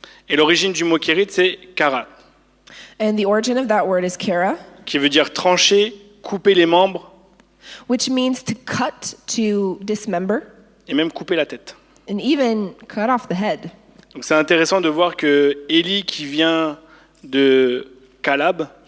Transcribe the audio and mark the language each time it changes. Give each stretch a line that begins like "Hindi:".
French: Et l'origine du mot Kérit, c'est Kara,
English: And the origin of that word is kara,
French: qui veut dire trancher, couper les membres
English: which means to cut, to dismember,
French: et même couper la tête.
English: and even cut off the head.
French: Donc c'est intéressant de voir que Élie, qui vient de Galade,